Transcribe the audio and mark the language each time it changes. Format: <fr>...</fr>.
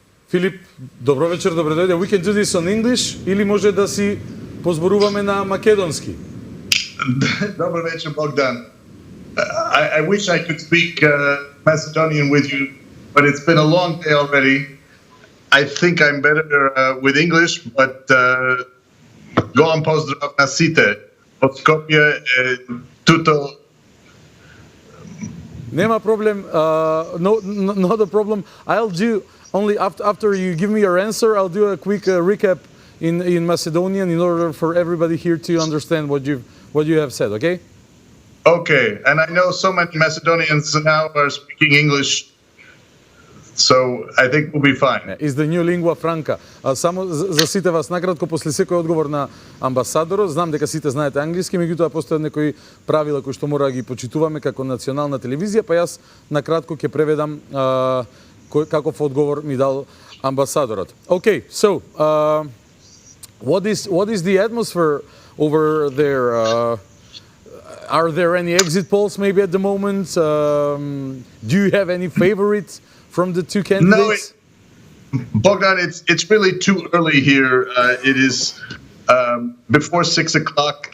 <mk>Филип, добро вечер, добре дојде.</mk> <en>We can do this on English</en> <mk>или може да си позборуваме на македонски? Добър вечер, Богдан.</mk> <en>I wish I could speak Macedonian with you, but it's been a long day already. I think I'm better with English, but</en> <mk>голям поздрав на сите од Скопје,</mk> <en>туто.</en> <mk>Нема проблем.</mk> <en>Not a problem. I'll do only after you give me your answer. I'll do a quick recap in Macedonian in order for everybody here to understand what you have said. Okay? Okay, and I know so many Macedonians now are speaking English, so I think we'll be fine. Is the new lingua franca.</en> <mk>Само за сите вас накратко после секој одговор на амбасадорот, знам дека сите знаете англиски, меѓутоа постојат некои правила кои што мора да ги почитуваме како национална телевизија, па јас накратко ќе преведам каков одговор ми дал амбасадорот.</mk> <en>Okay, so what is the atmosphere over there? Are there any exit polls maybe at the moment? Do you have any favorites from the two candidates? No, Bogdan, it's really too early here. It is before 6 o'clock.</en>